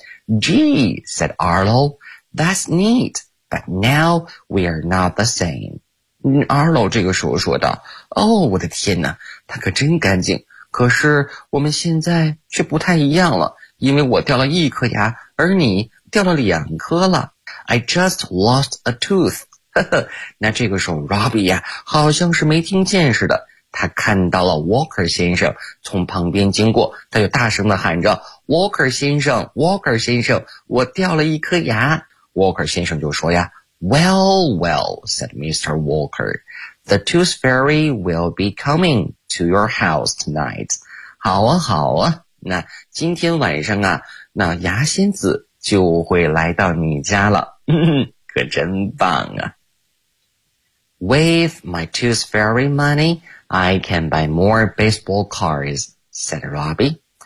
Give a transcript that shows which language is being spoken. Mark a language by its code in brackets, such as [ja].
[en] Gee, said Arlo, that's neat, but now we are not the same. [zh] Arlo 这个时候说道，哦，我的天哪，他可真干净，可是我们现在却不太一样了，因为我掉了一颗牙，而你掉了两颗了。 [en] I just lost a tooth. [zh] 呵呵，那这个时候 Robbie 呀，好像是没听见似的，他看到了 Walker 先生从旁边经过，他就大声地喊着 Walker 先生 Walker 先生，我掉了一颗牙。 Walker 先生就说呀， [en] Well, well, said Mr. Walker, the tooth fairy will be coming to your house tonight. [zh] 好啊好啊，那今天晚上啊，那牙仙子就会来到你家了。可真棒啊。 [en] With my tooth fairy money,I can buy more baseball cards, said Robbie.